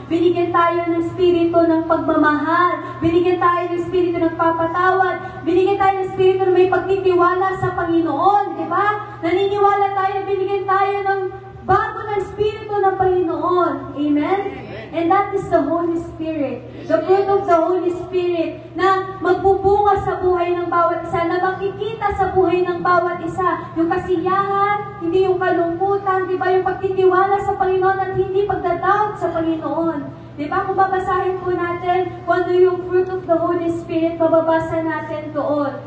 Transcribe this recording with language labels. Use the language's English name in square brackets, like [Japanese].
[Filipino] Binigyan tayo ng spirito ng pagmamahal. Binigyan tayo ng spirito ng papatawad. Binigyan tayo ng spirito na may pagtitiwala sa Panginoon. Di ba? Naniniwala tayo, binigyan tayo ng bago ng spirito ng Panginoon. Amen? [English] And that is the Holy Spirit. The fruit of the Holy Spirit [Filipino] na magbubunga sa buhay ng bawat isa, na makikita sa buhay ng bawat isa. Yung kasiyahan, hindi yung kalungkutan, di ba? Yung pagtitiwala sa Panginoon at hindi pagdadoubt sa Panginoon. Di ba? Kung babasahin po natin kung ano yung fruit of the Holy Spirit, mababasa natin doon.